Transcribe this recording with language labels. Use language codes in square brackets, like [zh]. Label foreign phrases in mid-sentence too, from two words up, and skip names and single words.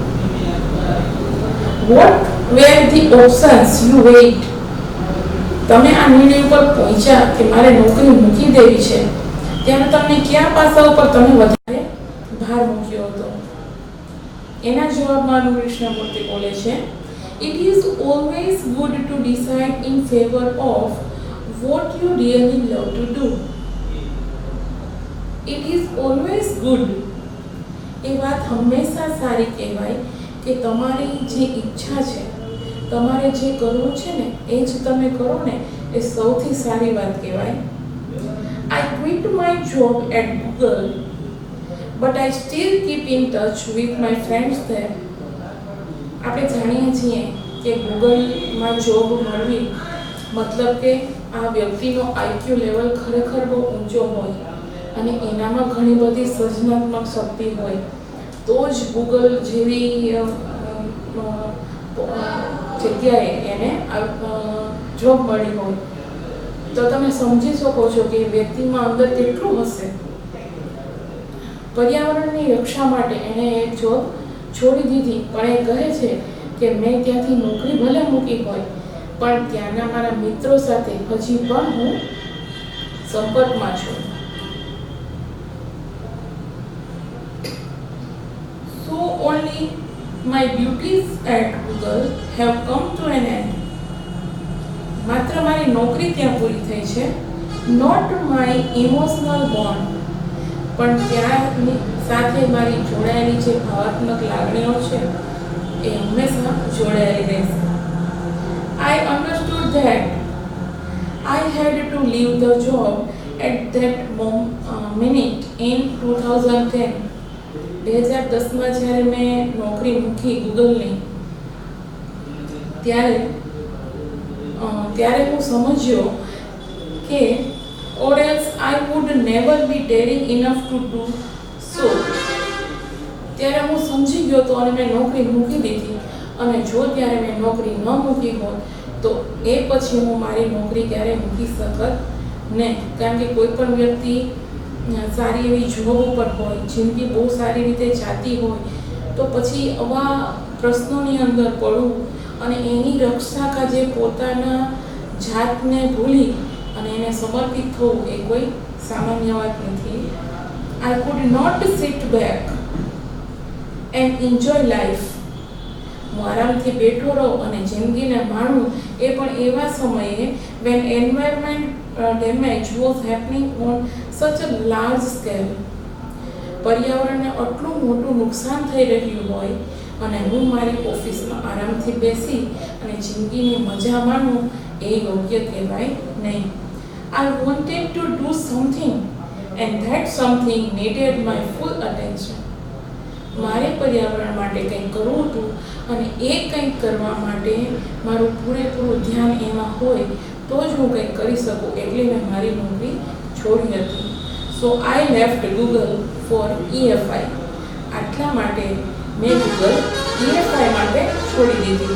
[en] What were the options you weighed. [gu] તમે આ નિર્ણય ઉપર પહોંચ્યા કે મારે નોકરી મૂકી દેવી છે ત્યારે તમને કયા પાસા ઉપર તમે વધારે ભાર મૂક્યો હતો? એના જવાબમાં કૃષ્ણમૂર્તિ બોલે છે [en] It is always good to decide in favor of what you really love to do. It is always good. [gu] એ વાત હંમેશા સારી કહેવાય કે તમારી જે ઈચ્છા છે, તમારે જે કરવું છે ને એ જ તમે કરો ને, એ સૌથી સારી વાત કહેવાય. [en] I quit my job at Google, but I still keep in touch with my friends there. [gu] આપણે જાણીએ છીએ કે ગૂગલમાં જોબ મળવી મતલબ કે આ વ્યક્તિનો આઈક્યુ લેવલ ખરેખર બહુ ઊંચો હોય અને એનામાં ઘણી બધી સર્જનાત્મક શક્તિ હોય તો જ ગૂગલ જેવી જગ્યાએ એને જોબ મળી હોય. તો તમે સમજી શકો છો કે વ્યક્તિમાં અંદર કેટલું હશે. પર્યાવરણની રક્ષા માટે એણે એ જોબ છોડી દીધી, પણ એ કહે છે કે મેં ત્યાંથી નોકરી ભલે મૂકી હોય પણ ત્યાંના મારા મિત્રો સાથે હજી પણ હું સંપર્કમાં છું. [en] So only my duties at Google have come to an end. [gu] માત્ર મારી નોકરી ત્યાં પૂરી થઈ છે, [en] not my emotional bond. [gu] પણ ત્યાં સાથે મારી જોડાયેલી જે ભાવાત્મક લાગણીઓ છે એ હંમેશા જોડાયેલી રહેશે. [en] I understood that I had to leave the job at that minute in 2010. [gu] 2010માં જ્યારે મેં નોકરી મૂકી ગૂગલની ત્યારે હું સમજ્યો કે [en] or else I would never be daring enough to do so. [gu] ત્યારે હું સમજી ગયો તો અને મેં નોકરી મૂકી દીધી, અને જો ત્યારે મેં નોકરી ન મૂકી હોત તો એ પછી હું મારી નોકરી ક્યારેય મૂકી શકત નહીં. કારણ કે કોઈ પણ વ્યક્તિ સારી એવી જોબ ઉપર હોય, જિંદગી બહુ સારી રીતે જાતી હોય તો પછી આવા પ્રશ્નોની અંદર પડવું અને એની રક્ષા કાજે પોતાના જાતને ભૂલી અને એને સમર્પિત થવું એ કોઈ સામાન્ય વાત નથી. [en] I could not sit back and enjoy life. [gu] હું આરામથી બેઠો રહું અને જિંદગીને માણું, એ પણ એવા સમયે [en] when environment damage was happening on such a large scale. [gu] પર્યાવરણને આટલું મોટું નુકસાન થઈ રહ્યું હોય અને હું મારી ઓફિસમાં આરામથી બેસી અને જિંદગીની મજા માણું એ યોગ્ય કહેવાય નહીં. [en] I wanted to do something and that something needed my full attention. [gu] મારે પર્યાવરણ માટે કંઈક કરવું હતું અને એ કંઈક કરવા માટે મારું પૂરેપૂરું ધ્યાન એમાં હોય તો જ હું કંઈક કરી શકું, એટલે મેં મારી નોકરી છોડી હતી. [en] So I left Google for EFI. [gu] આટલા માટે મેં ગૂગલ EFI માટે છોડી દીધી.